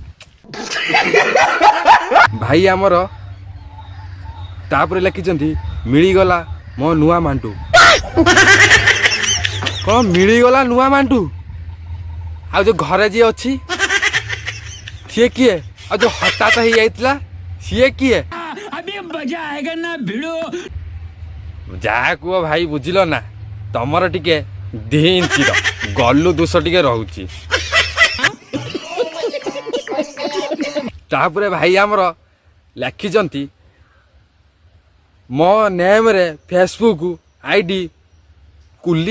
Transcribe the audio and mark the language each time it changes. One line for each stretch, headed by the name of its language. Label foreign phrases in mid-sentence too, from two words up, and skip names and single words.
Odia: ଭାଇ ଆମର ତାପରେ ଲେଖିଛନ୍ତି, ମିଳିଗଲା ମୋ ନୂଆ ମାଣ୍ଡୁ। କ'ଣ ମିଳିଗଲା ନୂଆ ମାଣ୍ଡୁ? ଆଉ ଯୋଉ ଘରେ ଯିଏ ଅଛି ସିଏ କିଏ? ଆଉ ଯୋଉ ହଠାତ୍ ହେଇଯାଇଥିଲା ସିଏ କିଏ?
Hindi: अभी मजा आएगा ना भिड़ो।
Odia: ଯାହା କୁହ ଭାଇ, ବୁଝିଲ ନା? ତମର ଟିକେ 2 ଇଞ୍ଚର ଗଲୁ ଦୋଷ ଟିକେ ରହୁଛି। ତାପରେ ଭାଇ ଆମର ଲେଖିଛନ୍ତି, ମୋ ନେମ୍ରେ ଫେସବୁକ୍ ଆଇଡି କୁଲି।